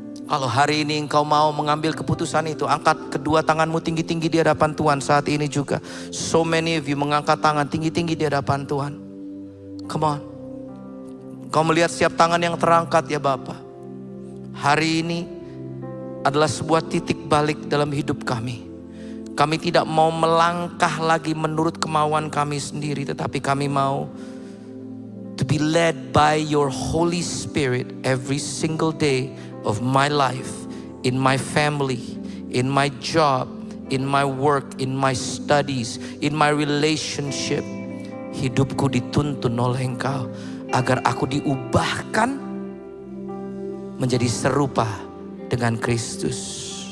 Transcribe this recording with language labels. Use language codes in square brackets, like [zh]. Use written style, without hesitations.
[id] Kalau hari ini engkau mau mengambil keputusan itu, angkat kedua tanganmu tinggi-tinggi di hadapan Tuhan saat ini juga. [en] So many of you [id] mengangkat tangan tinggi-tinggi di hadapan Tuhan. [en] Come on. [id] Kau melihat setiap tangan yang terangkat ya Bapa. Hari ini adalah sebuah titik balik dalam hidup kami. Kami tidak mau melangkah lagi menurut kemauan kami sendiri, tetapi kami mau [en] to be led by your Holy Spirit every single day of my life, in my family, in my job, in my work, in my studies, in my relationship. [id] Hidupku dituntun oleh Engkau agar aku diubahkan menjadi serupa dengan Kristus.